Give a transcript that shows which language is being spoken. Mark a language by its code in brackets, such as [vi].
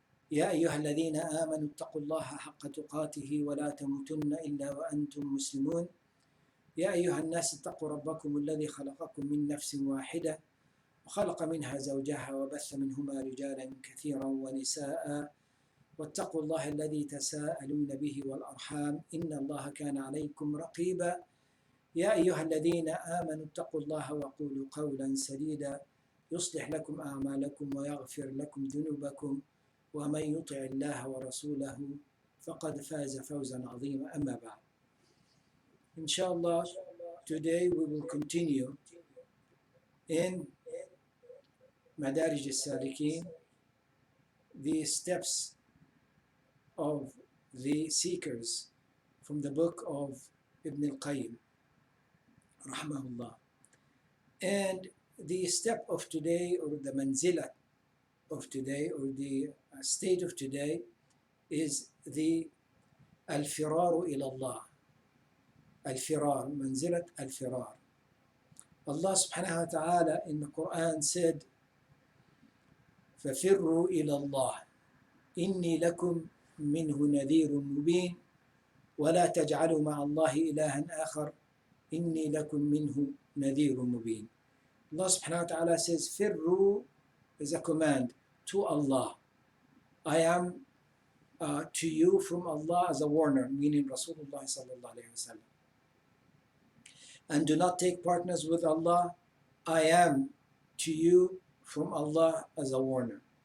[ar] يا أيها الذين آمنوا اتقوا الله حق تقاته ولا تموتن إلا وأنتم مسلمون يا أيها الناس اتقوا ربكم الذي خلقكم من نفس واحدة وخلق منها زوجها وبث منهما رجالا كثيرا ونساء واتقوا الله الذي تساءلون به والأرحام إن الله كان عليكم رقيبا يا أيها الذين آمنوا اتقوا الله وقولوا قولا سديدا يصلح لكم أعمالكم ويغفر لكم ذنوبكم ومن يطع الله ورسوله فقد فاز فوزا عظيما أما بعد. [en] Inshallah, today we will continue in Madarij al-Salikin, the steps of the seekers from the book of Ibn al-Qayyim, rahmahullah. And the step of today, or the manzila of today, or the state of today, is the al-firaru ila Allah. [ar] Al-firar, manzilat al-firar. Allah subhanahu wa ta'ala in the Quran said, فَفِرُّوا إِلَى اللَّهِ إِنِّي لَكُمْ مِنْهُ نَذِيرٌ مُبِينٌ وَلَا تَجْعَلُوا مَعَ اللَّهِ إِلَهًا آخَرَ إِنِّي لَكُمْ مِنْهُ نَذِيرٌ مُبِينٌ. [en] Allah subhanahu wa ta'ala says, فِرُّوا is a command to Allah. I am to you from Allah as a warner, meaning Rasulullah sallallahu alayhi wa sallam. And do not take partners with Allah. I am to you from Allah as a warner.